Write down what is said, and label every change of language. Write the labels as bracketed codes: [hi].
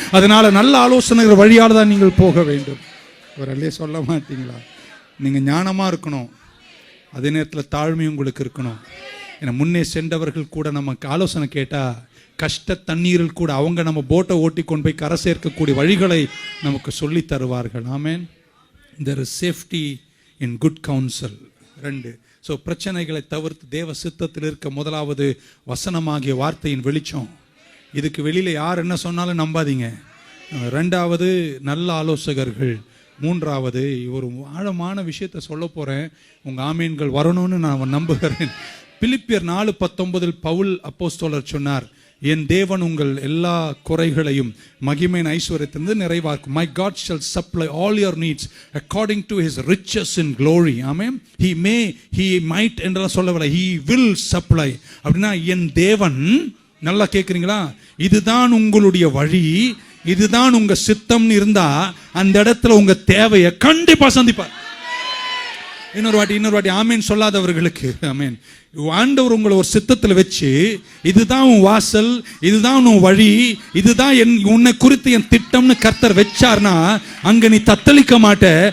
[ta] அதனால நல்ல ஆலோசனைகள் வழியால் தான் நீங்கள் போக வேண்டும். ஒரு அல்லே சொல்ல மாட்டீங்களா? நீங்க ஞானமா இருக்கணும், அதே நேரத்தில் தாழ்மை உங்களுக்கு இருக்கணும். ஏன்னா முன்னே சென்றவர்கள் கூட நமக்கு ஆலோசனை கேட்டா, கஷ்ட தண்ணீரில் கூட அவங்க நம்ம போட்டை ஓட்டி கொண்டு போய் கரை சேர்க்கக்கூடிய வழிகளை நமக்கு சொல்லி தருவார்கள். ஆமென். [en] there is safety in good counsel. [ta] 2. So பிரச்சனைகளை தவிர்த்து தேவ சித்தத்தில் இருக்க முதலாவது வசனமாகிய வார்த்தையின் வெளிச்சம். இதுக்கு வெளியில யார் என்ன சொன்னாலும் நம்பாதீங்க. 2வது நல்ல ஆலோசகர்கள். மூன்றாவது ஒரு ஆழமான விஷயத்தை சொல்ல போறேன். உங்க ஆமீன்கள் வரணும்னு நான் நம்புகிறேன். பிலிப்பியர் 4:19 பவுல் அப்போஸ்தலர் சொன்னார், என் தேவன் உங்கள் எல்லா குறைகளையும் மகிமையின் ஐஸ்வர்யத்திலிருந்து நிறைவாக்கும். [en] My God shall supply all your needs according to his riches in glory. ஆமென். he might [ta] என்றெல்லாம் சொல்லவில்லை, [en] he will supply. [ta] அப்படின்னா என் தேவன், நல்லா கேட்குறீங்களா, இதுதான் உங்களுடைய வழி, இதுதான் உங்க சித்தம்னு இருந்தா அந்த இடத்துல உங்க தேவையை கண்டிப்பா சந்திப்பார். இன்னொரு வாட்டி ஆமேன் சொல்லாதவர்களுக்கு ஆமேன். ஆண்டவர் உங்களை ஒரு சித்தத்தில் வச்சு, இதுதான் உன் வாசல், இதுதான் உன் வழி, இதுதான் உன்னை குறித்து என் திட்டம்னு கர்த்தர் வச்சார்னா அங்க நீ தத்தளிக்க மாட்ட.